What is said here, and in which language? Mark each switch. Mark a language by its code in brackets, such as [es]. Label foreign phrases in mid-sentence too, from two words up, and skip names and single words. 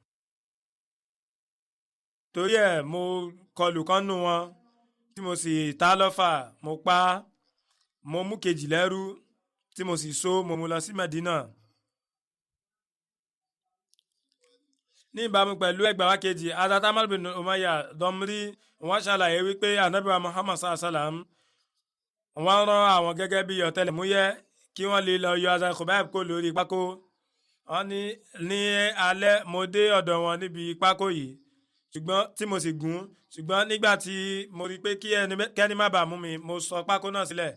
[yo] torí ẹ̀ mo kọlù kan nù wọn tí mo sì ta lọ́fà, mo pa á, mo mú kejì lẹ́rú tí mo sì so mo mú lọ sí Mẹ́dínà. ní ìbámu pẹ̀lú ẹgbàá wa kejì, Hazrat Ammar bin Umayya Dhamri wọ́n ṣàlàyé wípé Ànábì wa Muhammad [ar] صلى الله عليه وسلم [yo] wọ́n rán àwọn gẹ́gẹ́ bí ọ̀tẹlẹ̀múyẹ́ kí wọ́n lè lọ yọ Hazrat Khubayb kó lórí pákó. wọ́n ní alẹ́ mo dé ọ̀dọ̀ wọn níbi pákó yìí ṣùgbọ́n tí mo sì gún, ṣùgbọ́n nígbà tí mo rí pé kí ẹni má bàa mú mi, mo sọ pákó náà sílẹ̀.